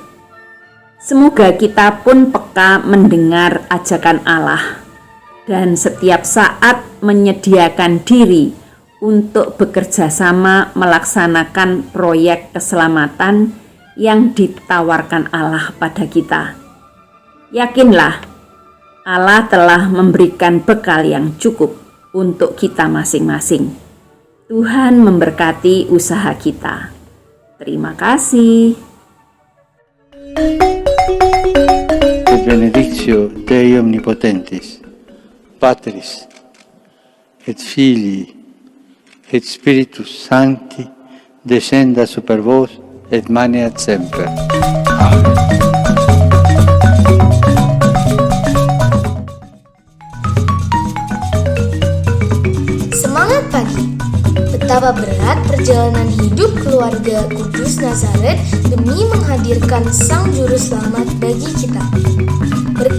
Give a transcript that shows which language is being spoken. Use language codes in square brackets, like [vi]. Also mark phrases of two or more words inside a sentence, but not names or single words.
[id] Semoga kita pun peka mendengar ajakan Allah dan setiap saat menyediakan diri untuk bekerja sama melaksanakan proyek keselamatan yang ditawarkan Allah pada kita. Yakinlah, Allah telah memberikan bekal yang cukup untuk kita masing-masing. Tuhan memberkati usaha kita. Terima kasih. [la] Et benedictio Dei omnipotentis, Patris, et Filii, et Spiritus Sancti, descenda super vos et maneat semper. Amen. [id] Semangat pagi! Betapa berat perjalanan hidup keluarga Kudus Nazaret demi menghadirkan Sang Juru Selamat bagi kita.